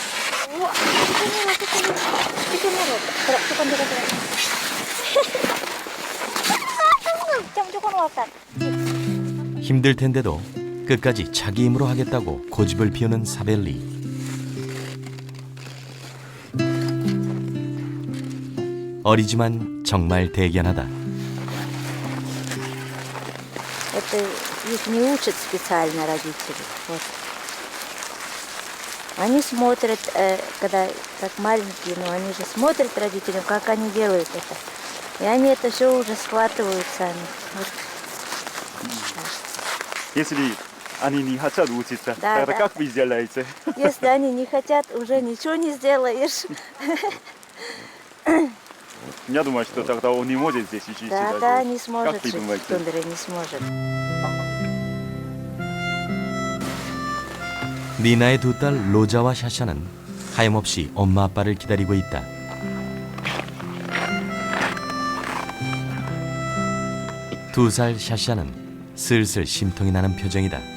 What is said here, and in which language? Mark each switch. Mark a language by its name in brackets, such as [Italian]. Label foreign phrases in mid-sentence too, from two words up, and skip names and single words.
[Korean] 힘들 텐데도 끝까지 자기 힘으로 하겠다고 고집을 피우는 사벨리. 어리지만 정말 대견하다. [Russian] Это их не учат специально родители. Вот. Они смотрят, когда как маленькие, но они же смотрят родителям, как они делают это. И они это все уже схватывают сами. Вот. Если они не хотят учиться. Да, Тогда да. как вы сделаете? Если они не хотят, уже ничего не сделаешь. Я думаю, что тогда он не может здесь учиться. Да, даже. да, не сможет Как вы жить в думаете? тундре, не сможет. [Korean] 니나의 두 딸 로자와 샤샤는 하염없이 엄마 아빠를 기다리고 있다. 두 살 샤샤는 슬슬 심통이 나는 표정이다.